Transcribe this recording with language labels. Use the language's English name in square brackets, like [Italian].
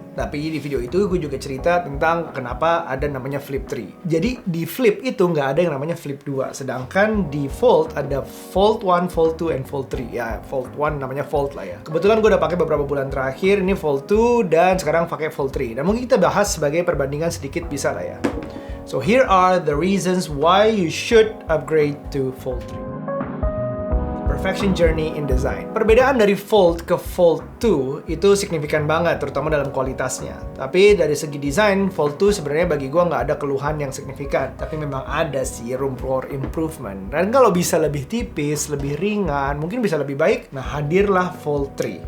[Indonesian] Tapi di video itu gue juga cerita tentang kenapa ada namanya Flip 3. Jadi di Flip itu nggak ada yang namanya Flip 2, sedangkan di Fold ada Fold 1, Fold 2, and Fold 3. Ya, Fold 1 namanya Fold lah ya. Kebetulan gue udah pakai beberapa bulan terakhir, ini Fold 2 dan sekarang pakai Fold 3. Dan mungkin kita bahas sebagai perbandingan sedikit bisa lah ya. [English] So here are the reasons why you should upgrade to Fold 3. Perfection journey in design. [Indonesian] Perbedaan dari Fold ke Fold 2 itu signifikan banget, terutama dalam kualitasnya. Tapi dari segi desain, Fold 2 sebenarnya bagi gue nggak ada keluhan yang signifikan. Tapi memang ada sih [English] room for improvement. [Indonesian] Dan kalau bisa lebih tipis, lebih ringan, mungkin bisa lebih baik, nah hadirlah Fold 3.